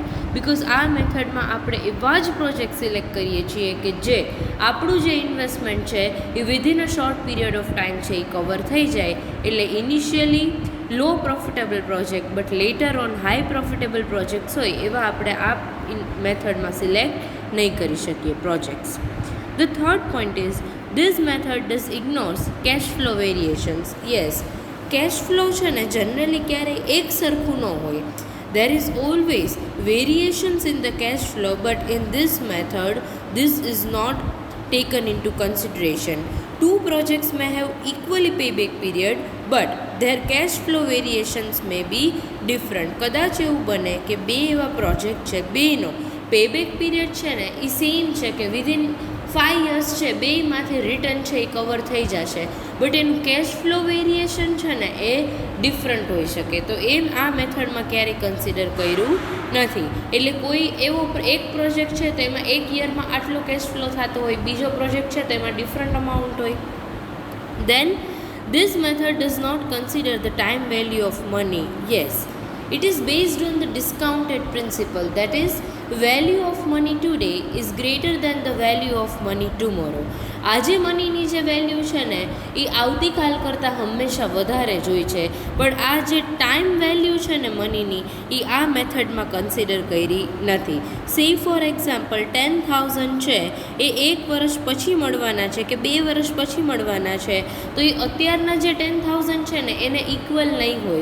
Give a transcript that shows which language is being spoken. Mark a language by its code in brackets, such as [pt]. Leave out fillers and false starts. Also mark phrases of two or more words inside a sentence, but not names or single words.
[gu] બિકોઝ આ મેથડમાં આપણે એવા જ પ્રોજેક્ટ સિલેક્ટ કરીએ છીએ કે જે આપણું જે ઇન્વેસ્ટમેન્ટ છે એ [en] within a short period of time [gu] છે એ કવર થઈ જાય. એટલે [en] initially low profitable project but later on high profitable projects [gu] હોય એવા આપણે આ મેથડમાં સિલેક્ટ નહીં કરી શકીએ પ્રોજેક્ટ્સ. [en] The third point is, this method does ignores cash flow variations. [gu] Yes, [en] cash flow [gu] છે ને જનરલી ક્યારેય એક સરખું ન હોય. [en] There is always variations in the cash flow, but in this method this is not taken into consideration. Two projects may have equally payback period but their cash flow variations may be different. [gu] કદાચ એવું બને કે બે એવા પ્રોજેક્ટ છે, બેનો [en] payback period [gu] છે ને એ સેમ છે કે [en] within 5 years [gu] છે, બેમાંથી રિટર્ન છે એ કવર થઈ જશે, બટ એનું [en] cash flow variation [gu] છે ને એ ડિફરન્ટ હોઈ શકે. તો એમ આ મેથડમાં ક્યારેય કન્સિડર કર્યું નથી. એટલે કોઈ એવો એક પ્રોજેક્ટ છે તો એમાં એક યરમાં આટલો [en] cash flow [gu] થતો હોય, બીજો પ્રોજેક્ટ છે તો એમાં [en] different amount [gu] હોય. [en] દેન this method does not consider the time value of money. Yes, it is based on the discounted principle, that is value of money today is greater than the value of money tomorrow. [gu] આજે મનીની જે વેલ્યુ છે ને એ આવતીકાલ કરતાં હંમેશા વધારે જ હોય છે, પણ આ જે [en] time value [gu] છે ને મનીની એ આ મેથડમાં કન્સિડર કરી નથી. [en] say for example [gu] 10,000 છે એ 1 વર્ષ પછી મળવાના છે કે 2 વર્ષ પછી મળવાના છે, તો એ અત્યારના જે 10,000 છે ને એને ઇક્વલ નહીં હોય.